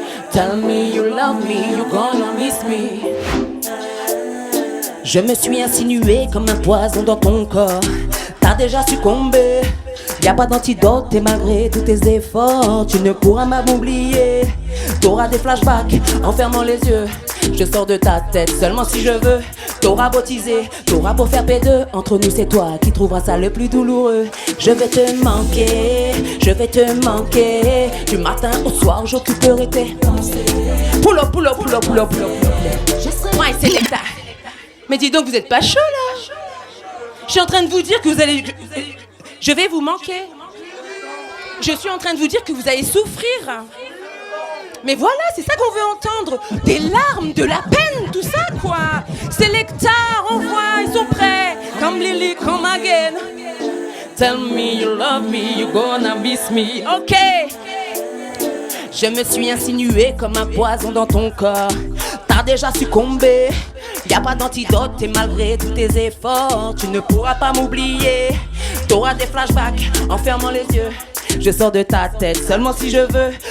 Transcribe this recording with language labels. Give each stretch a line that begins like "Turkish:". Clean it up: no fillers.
English: Tell me you love me, you gonna miss me.
French: Je me suis insinué comme un poison dans ton corps. T'as déjà succombé. Y'a pas d'antidote et malgré tous tes efforts, tu ne pourras m'oublier. T'auras des flashbacks en fermant les yeux. Je sors de ta tête seulement si je veux. T'auras baptisé, t'auras beau faire P2. Entre nous c'est toi qui trouveras ça le plus douloureux. Je vais te manquer, je vais te manquer. Du matin au soir j'occuperai tes pensées.
English: Pull up, pull up, pull up, pull up, pull up, pull up.
French: Moi c'est Selecta. Mais dis donc vous êtes pas chaud là. Je suis en train de vous dire que vous allez... Je vais vous manquer. Je suis en train de vous dire que vous allez souffrir. Mais voilà, c'est ça qu'on veut entendre. Des larmes, de la peine, tout ça quoi. Selecta, on voit, ils sont prêts.
English: Come Lily, come again. Tell me you love me, you gonna miss me. Ok.
French: Je me suis insinué comme un poison dans ton corps. T'as déjà succombé. Y'a pas d'antidote et malgré tous tes efforts, tu ne pourras pas m'oublier. T'auras des flashbacks en fermant les yeux. Je sors de ta tête seulement si je veux.